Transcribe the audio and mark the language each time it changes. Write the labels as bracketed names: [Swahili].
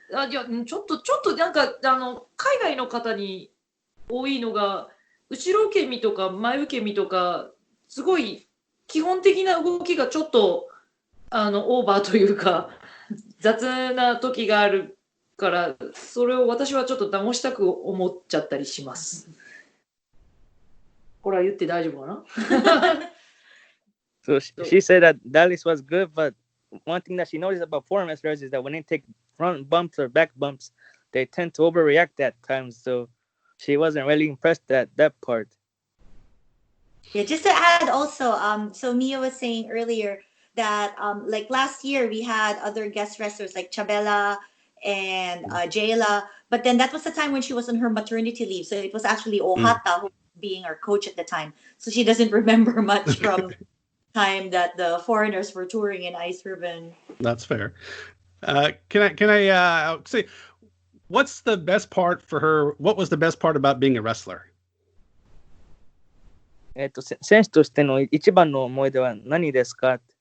[Japanese] いや、ちょっとなんか、海外の方に多いのが、後ろ受け身とか前受け身とか、すごい基本的な動きがちょっと、オーバーというか、雑な時があるから、それを私はちょっと直したく思っちゃったりします。これは言って大丈夫かな [English] So she said that Dallas was good, but one thing that she noticed about foreign wrestlers is that when they take front bumps or back bumps, they tend to overreact at times. So she wasn't really impressed at that part. Yeah, just to add also, so Mia was saying earlier that like last year we had other guest wrestlers like Chabela and Jayla, but then that was the time when she was on her maternity leave. So it was actually Ohata who was being our coach at the time. So she doesn't remember much from time that the foreigners were touring in Ice Ribbon. That's fair. Can I say what's the best part for her? What was the best part about being a wrestler? [Japanese] 選手としての一番の思い出は何ですか？